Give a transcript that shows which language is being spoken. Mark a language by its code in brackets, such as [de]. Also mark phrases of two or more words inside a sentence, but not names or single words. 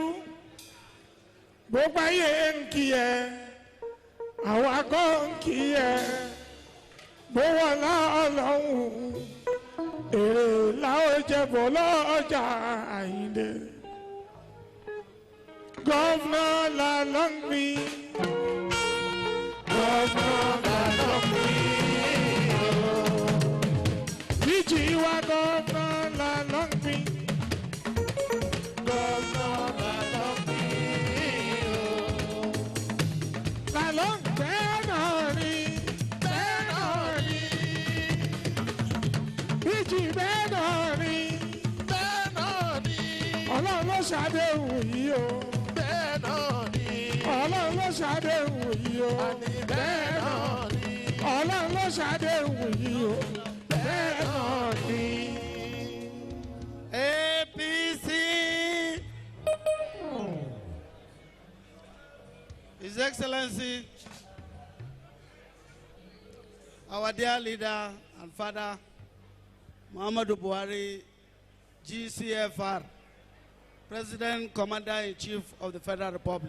[yo] Gbogbo ayé ń kí ẹ, àwa kọ́ ń kí ẹ. Gbówó Ọlọ́run, èrè làwọn jẹ̀bọ̀ lọ́jà Àyìndé. Gọ́vnà Lalong mi, Gọ́vnà Lalong mi. Jiwa Governor Lalong mi, Governor Lalong mi, Lalong Benoni, Benoni, Iji Benoni, Benoni, Ọlọ́run ló ṣàdéhùn yìí o, Benoni, Ọlọ́run ló ṣàdéhùn yìí o, Benoni, Ọlọ́run ló ṣàdéhùn yìí o. APC. [en] His Excellency, our dear leader and father, Muhammadu Buhari, GCFR, President Commander-in-Chief of the Federal Republic.